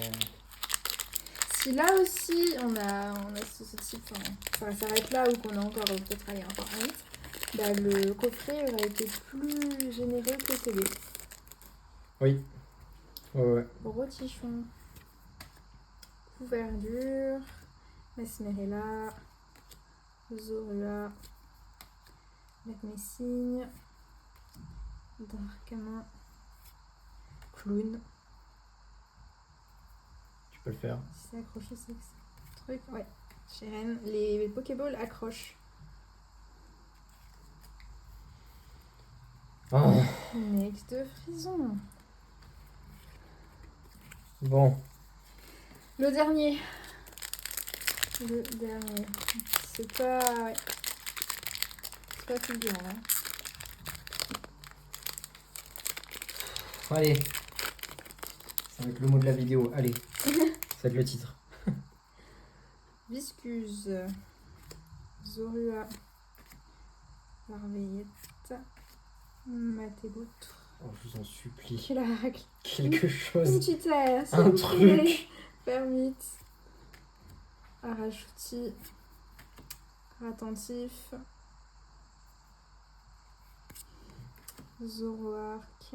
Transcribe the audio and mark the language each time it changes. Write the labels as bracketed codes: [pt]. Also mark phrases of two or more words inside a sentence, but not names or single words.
[fr] Si là aussi on a ce type, enfin, ça s'arrête là ou qu'on a encore peut-être aller encore un vite, bah, le coffret aurait été plus généreux que le TD. Oui. Ouais. Rotichon. Couverture. Mesmerella. Zorua. Messine. Darkanin. Clown. Tu peux le faire. Si c'est accroché, c'est que c'est truc. Ouais. Cheren. Les Pokéballs accrochent. Oh. Next de Frison. Bon. Le dernier. Le dernier. C'est pas... Ouais. C'est pas fulgurant, hein. Allez. Ça va être le mot de la vidéo. Allez. Ça va être le titre. Viscuse. Zorua. Larveillette. Matéboutre. Oh, je vous en supplie. Clac. Quelque chose. Une petite air. Un truc. Fermite. Arachouti. Attentif. Zoroark.